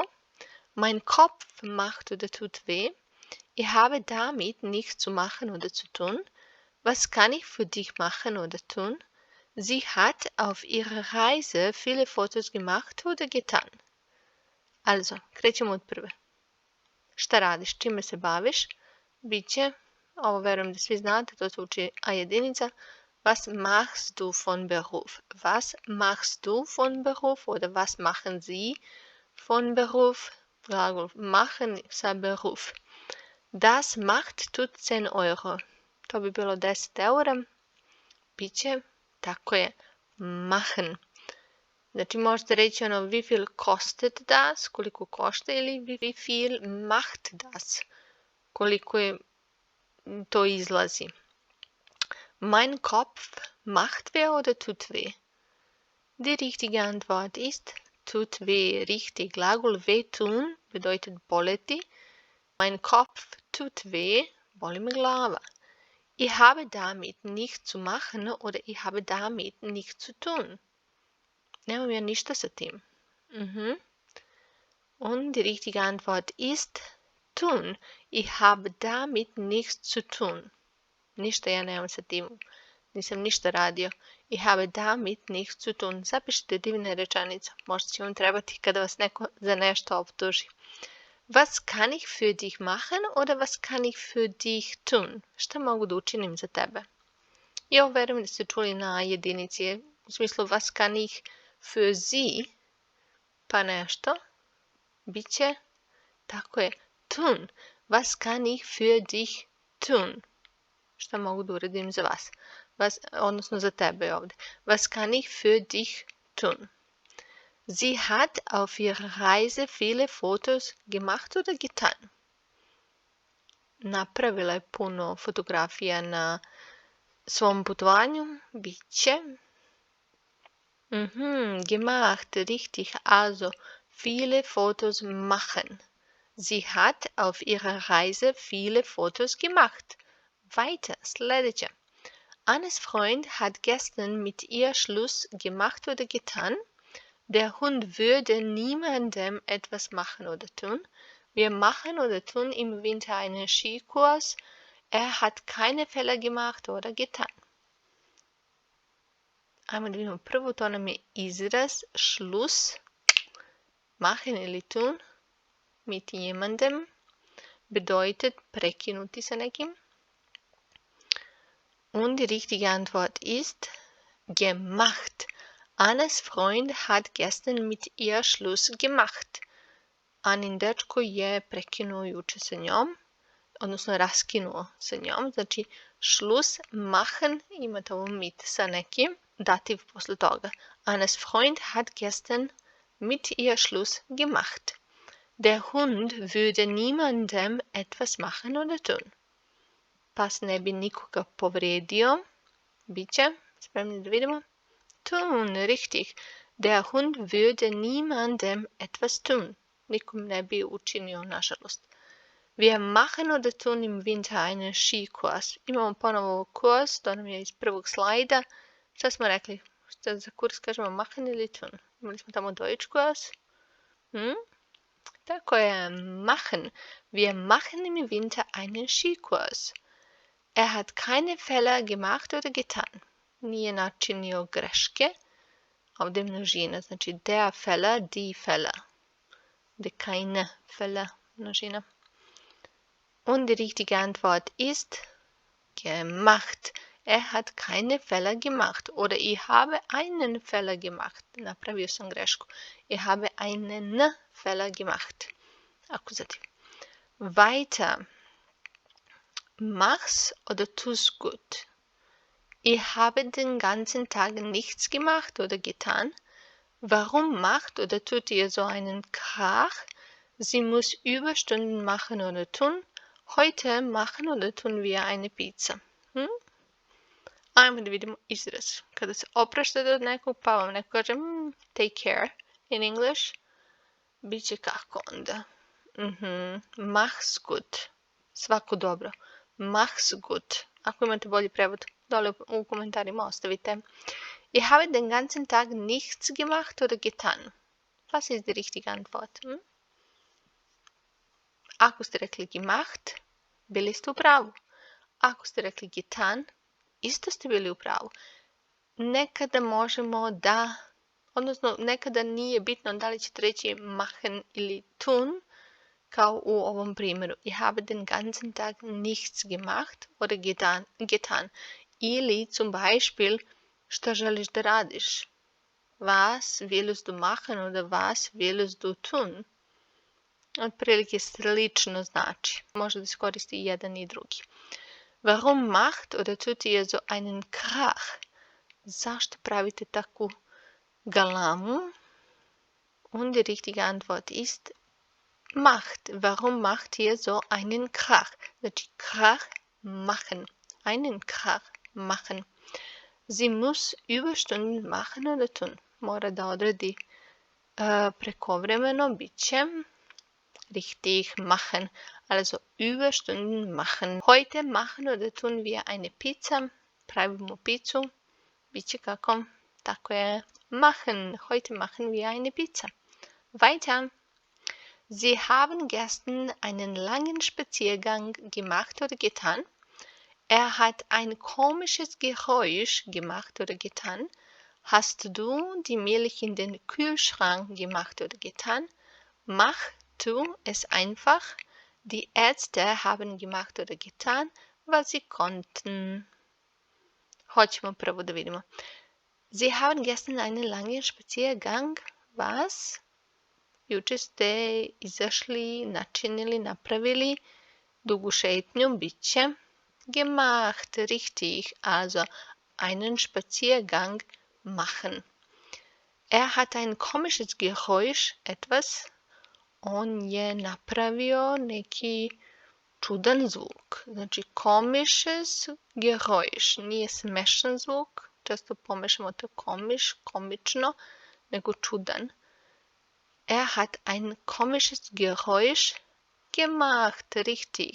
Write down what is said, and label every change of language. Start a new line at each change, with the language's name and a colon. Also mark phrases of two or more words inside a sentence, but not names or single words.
German: Mein Kopf macht oder tut weh. Ich habe damit nichts zu machen oder zu tun. Was kann ich für dich machen oder tun? Sie hat auf ihrer Reise viele Fotos gemacht oder getan. Also,
Serbian: krećemo od prve. Šta radiš? Čime se baviš? Biće, ovo verujem da svi znate, to se uči A1.
German: Was machst du von Beruf? Was machst du von Beruf? Oder was machen Sie von Beruf? Glagol machen sa Beruf. Das macht tut 10 Euro.
Serbian: To bi bilo 10 eura. Biće, tako je, machen. Znači možete reći
German: wie viel kostet das?
Serbian: Koliko košta ili
German: wie viel macht das?
Serbian: Koliko je to izlazi.
German: Mein Kopf macht weh oder tut weh? Die richtige Antwort ist tut weh. Richtig. Glagol wehtun bedeutet boleti. Mein Kopf tut weh,
Serbian: boli me glava.
German: Ich habe damit nichts zu machen oder ich habe damit nichts zu tun.
Serbian: Nemam ja ništa sa tim.
German: Und die richtige Antwort ist tun. Ich habe damit nichts zu tun.
Serbian: Ništa ja nemam sa tim. Nisam ništa radio.
German: Ich habe damit nichts zu tun.
Serbian: Zapišite divne rečenice. Možda će vam trebati kada vas neko za nešto optuži.
German: Was kann ich für dich machen oder was kann ich für dich tun?
Serbian: Šta mogu da učinim za tebe? I ovo verujem da ste čuli na jedinici. U smislu
German: was kann ich für sie?
Serbian: Pa nešto. Biće, tako je, tun.
German: Was kann ich für dich tun?
Serbian: Šta mogu da uradim za vas? Odnosno za tebe ovde.
German: Was kann ich für dich tun? Sie hat auf ihrer Reise viele Fotos gemacht oder getan.
Serbian: Napravila je puno fotografija na svom putovanju. Biće.
German: Gemacht, richtig. Also, viele Fotos machen. Sie hat auf ihrer Reise viele Fotos gemacht. Weiter, sledeće. Annes Freund hat gestern mit ihr Schluss gemacht oder getan. Der Hund würde niemandem etwas machen oder tun. Wir machen oder tun im Winter einen Skikurs. Er hat keine Fehler gemacht oder getan.
Serbian: Ajmo da vidimo prvo, to nam je izraz Schluss.
German: Machen ili tun. Mit jemandem.
Serbian: Bedeutet prekinuti sa nekim.
German: Und die richtige Antwort ist gemacht. Annes Freund hat gestern mit ihr Schluss gemacht.
Serbian: Anin dečko je prekinuo juče sa njom, odnosno raskinuo sa njom. Znači,
German: Schluss machen,
Serbian: imate ovo mit sa nekim, dativ posle toga.
German: Annes Freund hat gestern mit ihr Schluss gemacht. Der Hund würde niemandem etwas machen oder tun.
Serbian: Pas ne bi nikoga povredio. Biće, spremni da vidimo.
German: Tun, richtig. Der Hund würde niemandem etwas tun.
Serbian: Nikom ne bi učinio, nažalost.
German: Wir machen oder tun im Winter einen Skikurs.
Serbian: Imamo ponovo kurs, to nam je iz prvog slajda. Šta smo rekli? Šta za kurs kažemo machen ili tun? Imali smo tamo Deutschkurs. Tako je, machen.
German: Wir machen im Winter einen Skikurs. Er hat keine Fehler gemacht oder getan.
Serbian: Nije načinio greške. Ovdje je množina, znači
German: der Fehler, die Fehler. De keine Fehler, množina. Und die richtige Antwort ist gemacht. Er hat keine Fehler gemacht. Oder ich habe einen Fehler gemacht.
Serbian: Napravio sam grešku.
German: Ich habe einen Fehler gemacht. Akuzativ. Weiter. Mach's oder tu's gut. Ich habe den ganzen Tag nichts gemacht oder getan. Warum macht oder tut ihr so einen Krach? Sie muss Überstunden machen oder tun. Heute machen oder tun wir eine Pizza.
Serbian: Ajmo da vidimo izraz. Kada se opraštate od nekog, pa vam neko kaže
English: take care in English,
Serbian: bit će kako onda?
German: Mach's gut.
Serbian: Svako dobro.
German: Mach's gut.
Serbian: Ako imate bolji prevod, dole u komentarima ostavite.
German: Ich habe den ganzen Tag nichts gemacht oder getan. Was ist die richtige Antwort?
Serbian: Ako ste rekli gemacht, bili ste u pravu. Ako ste rekli getan, isto ste bili u pravu. Nekada možemo da, odnosno nekada nije bitno da li ćete reći machen ili tun, kao u ovom primjeru.
German: Ich habe den ganzen Tag nichts gemacht oder getan. Ili zum Beispiel,
Serbian: šta želiš da radiš?
German: Was willst du machen oder was willst du tun?
Serbian: Otprilike slično znači. Može da se koristi i jedan i drugi.
German: Warum macht oder tut ihr so einen Krach?
Serbian: Zašto pravite takvu galamu?
German: Und die richtige Antwort ist macht. Warum macht ihr so einen Krach? Znači Krach machen. Einen Krach machen. Sie muss Überstunden machen oder tun.
Serbian: Mora da odradi prekovremeno, bit će
German: richtig machen. Also Überstunden machen. Heute machen oder tun wir eine Pizza.
Serbian: Pravimo picu. Biće kako? Tako je. Machen.
German: Heute machen wir eine Pizza. Weiter. Sie haben gestern einen langen Spaziergang gemacht oder getan. Er hat ein komisches Geräusch gemacht oder getan. Hast du die Milch in den Kühlschrank gemacht oder getan? Mach tu es einfach. Die Ärzte haben gemacht oder getan, was sie konnten.
Serbian: Hoćemo prvo da vidimo.
German: Sie haben gestern einen langen Spaziergang. Was?
Serbian: Juče ste izašli, načinili, napravili dugu šetnju bit će
German: gemacht, richtig, also einen Spaziergang machen. Hat ein komisches Geräusch, etwas.
Serbian: On je napravio neki čudan zvuk. Znači,
German: komisches Geräusch,
Serbian: nije smešan zvuk, često pomešamo to komisch, komično, nego čudan.
German: Hat ein komisches Geräusch gemacht, richtig.